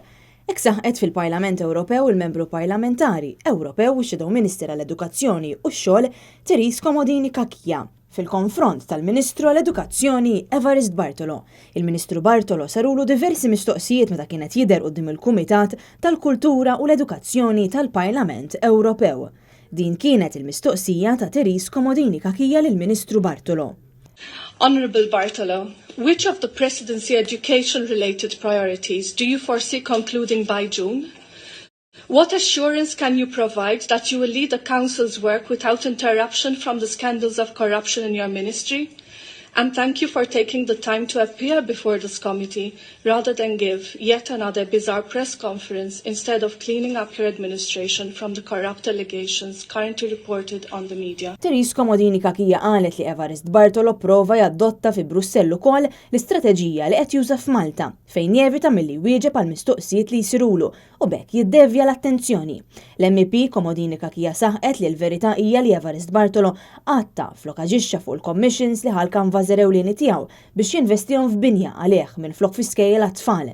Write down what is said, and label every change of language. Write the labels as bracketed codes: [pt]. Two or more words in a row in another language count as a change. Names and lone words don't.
[mt] Hekk saħqet fil-Parlament Ewropew il-Membru Parlamentari Ewropew u [en] Shadow Minister [mt] għall-Edukazzjoni u x-xogħol Therese Comodini Cachia fil-konfront tal-Ministru għall-Edukazzjoni Evarist Bartolo. Il-Ministru Bartolo sarulu diversi mistoqsijiet meta kienet jidher quddiem il-Kumitat tal-Kultura u l-Edukazzjoni tal-Parlament Ewropew. Din kienet il-mistoqsija ta' Therese Comodini Cachia lill-Ministru Bartolo. [en] Honourable Bartolo, which of the Presidency education-related priorities do you foresee concluding by June? What assurance can you provide that you will lead the Council's work without interruption from the scandals of corruption in your ministry? And thank you for taking the time to appear before this committee rather than give yet another bizarre press conference instead of cleaning up your administration from the corrupt allegations currently reported on the media. [mt] Therese Comodini Cachia qalet li Evarist Bartolo prova jaddotta fi Brussell ukoll l-istrateġija li qed juża f'Malta fejn jevita milli wieġeb għal mistoqsijiet li jsirulu u bekk jiddevja l-attenzjoni. L-MEP Comodini Cachia saħqet li l-verità hija li Evarist Bartolo għatta flok aġixxa fuq il-commissions li ħalkan ewlieni tiegħu biex jinvestihom f'binja għalih minflok fi skejjel għat-tfal.